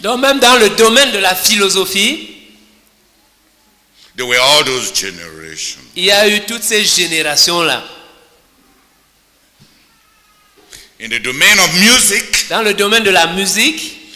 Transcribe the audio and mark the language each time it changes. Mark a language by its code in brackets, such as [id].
[fr] Donc même dans le domaine de la philosophie, [en] there were all those generations. [fr] il y a eu toutes ces générations-là. [en] In the domain of music, [fr] Dans le domaine de la musique,